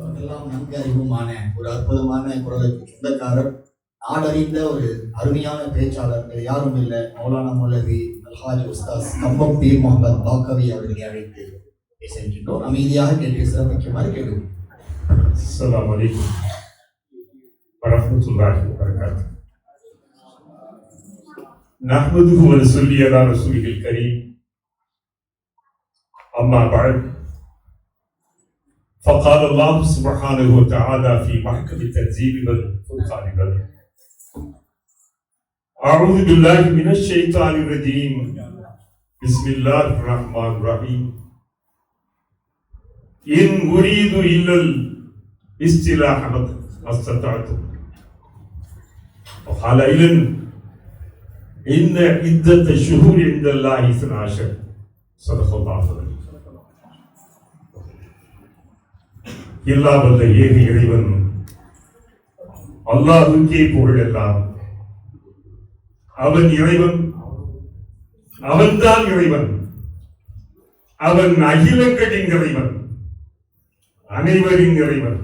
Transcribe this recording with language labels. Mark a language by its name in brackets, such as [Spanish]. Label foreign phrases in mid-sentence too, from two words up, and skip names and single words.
[Tamil] அதெல்லாம் நன்கு அறிவுமான ஒரு அற்புதமான குரலுக்கு சொந்தக்காரர், நாடறிந்த ஒரு அருமையான பேச்சாளர், வேறு யாரும் இல்லை, மௌலானா மௌலவி அல்ஹாஜ் உஸ்தாஸ் கம்பம் பீர் முகமது பாக்கவி அவர்களை அழைத்து பேசுகின்றோம். அமைதியாக கேட்டு சிறப்பிக்குமாறு கேட்கிறோம். [Arabic] السلام عليكم ورحمة الله وبركاته. نحمده ونصلي على رسوله الكريم. أما بعد. فقال الله سبحانه وتعالى في محكم التنزيل والفرقان العظيم. أعوذ بالله من الشيطان الرجيم. بسم الله الرحمن الرحيم. إن أريد إلا الاصطلاح ما استطعت. وقال أيضا إن عدة الشهور عند الله 12. صدق الله العظيم. [Tamil] எல்லாம் வல்ல ஏக இறைவன் அல்லாஹ்வுக்கே புகழ் எல்லாம். அவன் இறைவன், அவன்தான் இறைவன், அவன் அகிலங்களின் இறைவன், அனைவரின் இறைவன்.